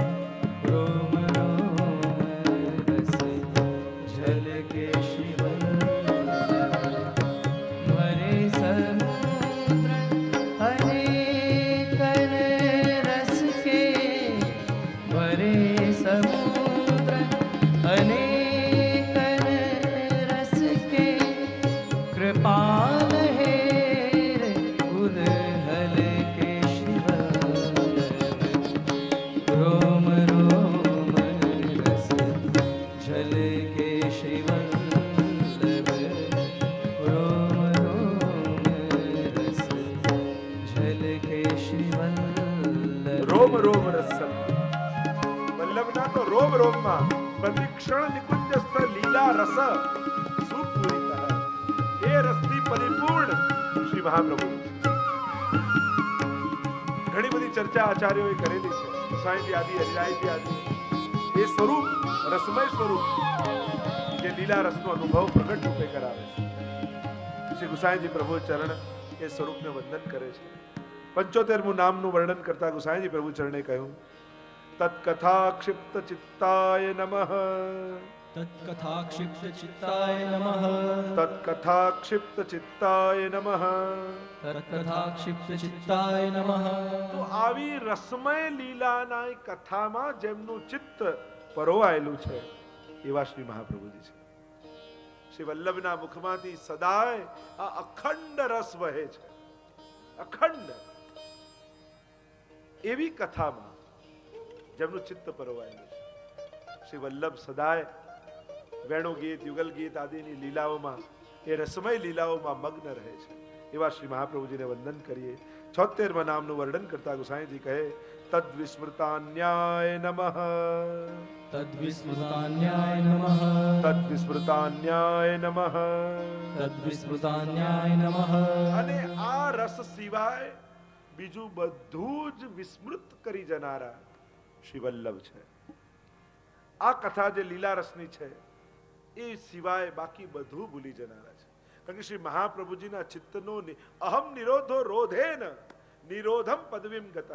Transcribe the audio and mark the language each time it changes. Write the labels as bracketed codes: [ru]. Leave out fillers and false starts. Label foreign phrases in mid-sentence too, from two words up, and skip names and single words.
[bra] रोम रोम रस झलके श्री वल्लभ. भरे समुद्र अनेक रस के, भरे समुद्र अनेक रस के, कृपाल हेर उदहल के श्री वल्लभ. रोम रोम रस झल के श्री वल्लभ. रोम रोम रस झल के श्री वल्लभ. [gu] રોમ રોમ રસ વલ્લભના તો રોમ રોમમાં પ્રતિક્ષણ નિકુંજસ્થ લીલા રસ સુપૂરિત એ રસથી પરિપૂર્ણ શ્રી મહાપ્રભુ. ઘણી બધી ચર્ચા આચાર્યોએ કરેલી છે. સાંઈજી આદિ હરિરાયજી આદિ એ સ્વરૂપ રસમય સ્વરૂપ જે લીલા રસનો અનુભવ પ્રગટ રૂપે કરાવે છે. શ્રી ગુસાઈજી પ્રભુ ચરણ એ સ્વરૂપને વંદન કરે છે. 75મું નામનું વર્ણન કરતા ગુસાઈજી પ્રભુ ચરણે કહ્યું [sa] તત્કથા ક્ષિપ્ત ચિત્તાય નમઃ. तत्कथा क्षिप्त चित्ताय नमः. તત્કથા ક્ષિપ્ત ચિત્તાય નમઃ. तत्कथा क्षिप्त चित्ताय नमः. [gu] તો આવી રસમય લીલાના એ કથામાં જેમનું ચિત્ત પરોવાયેલું છે એવા શ્રી મહાપ્રભુજી છે. શ્રી વલ્લભના મુખમાંથી સદાય આ અખંડ રસ વહે છે. અખંડ એવી કથામાં જેમનું ચિત્ત પરોવાયેલું છે. શ્રી વલ્લભ સદાય વેણુ ગીત યુગલ ગીત આદિની લીલાઓમાં એ રસમય લીલાઓમાં મગ્ન રહે છે. એવા શ્રી મહાપ્રભુજીને વંદન કરીએ. 76માં નામનું વર્ણન કરતા ગુસાઈજી કહે [sa] તદ્વિસ્મૃતાન્યાય નમઃ. तद्विस्मृतान्याय नमः. તદ્વિસ્મૃતાન્યાય નમઃ. तद्विस्मृतान्याय नमः. [gu] અને આ રસ સિવાય બીજું બધું જ વિસ્મૃત કરી જનારા શ્રી વલ્લભ છે. આ કથા જે લીલા રસની છે એ સિવાય બાકી બધું ભૂલી જનારા છે. કારણ કે શ્રી મહાપ્રભુજીના ચિત્તનો [sa] અહમ નિરોધો રોધેન નિરોધમ પદવીમ ગતઃ.